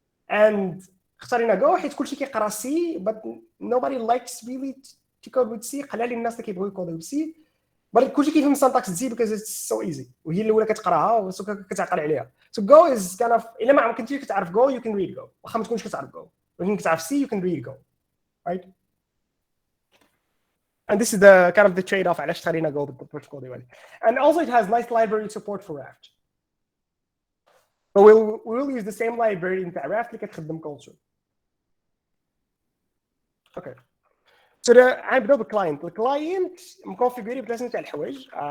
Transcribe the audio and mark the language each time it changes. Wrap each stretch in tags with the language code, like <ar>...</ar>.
<en>And</en> <ar>اختارينا جو حيت كلشي كيقرا سي,</ar> <en>but nobody likes really to code with C.</en> <ar>قلال الناس اللي كيبغيو يكودوا بسي, but كلشي كيفهم syntax C</ar> <en>because it's so easy</en> <ar>وهي الاولى كتقراها وكتعقل عليها.</ar> <en>So Go is kind of</en> <ar>الا ما كنتيش كتعرف</ar> <en>Go you can read Go.</en> <ar>واخا ما تكونش كتعرف Go ولكن كتعرف C</ar> <en>you can read Go, right? And this is the kind of the trade-off</en> <ar>علاش اختارينا Go بالبروتوكول ديالي.</ar> <en>And also it has nice library support for Raft. So we'll use the same library نتاع Raft</en> <ar>اللي كتخدم</ar> <en>console. Okay.</en> <ar>So غنبداو بالكلاينت. الكلاينت مكونفيغوري بثلاثه نتاع الحوايج.</ar>